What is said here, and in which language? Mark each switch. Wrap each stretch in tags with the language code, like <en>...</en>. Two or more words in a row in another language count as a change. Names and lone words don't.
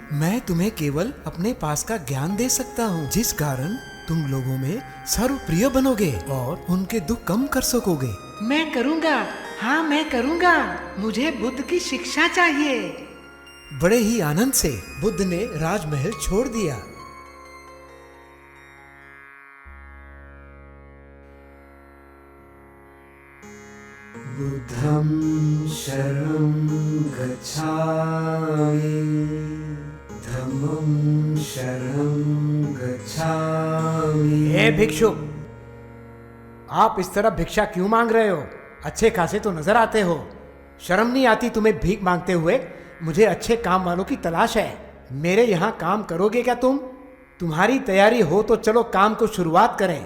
<hi>मैं तुम्हें केवल अपने पास का ज्ञान दे सकता हूँ, जिस कारण तुम लोगों में सर्वप्रिय बनोगे और उनके दुख कम कर सकोगे। मैं करूँगा, हाँ मैं करूँगा। मुझे बुद्ध की शिक्षा चाहिए। बड़े ही आनंद से बुद्ध ने राजमहल छोड़ दिया।</hi> <pi>बुद्धं शरणं गच्छामि, धम्मं शरणं गच्छामि।</pi> <hi>हे भिक्षुक, आप इस तरह भिक्षा क्यों मांग रहे हो? अच्छे खासे तो नजर आते हो। शर्म नहीं आती तुम्हें भीख मांगते हुए? मुझे अच्छे काम वालों की तलाश है। मेरे यहाँ काम करोगे क्या तुम? तुम्हारी तैयारी हो तो चलो काम को शुरुआत करें।</hi>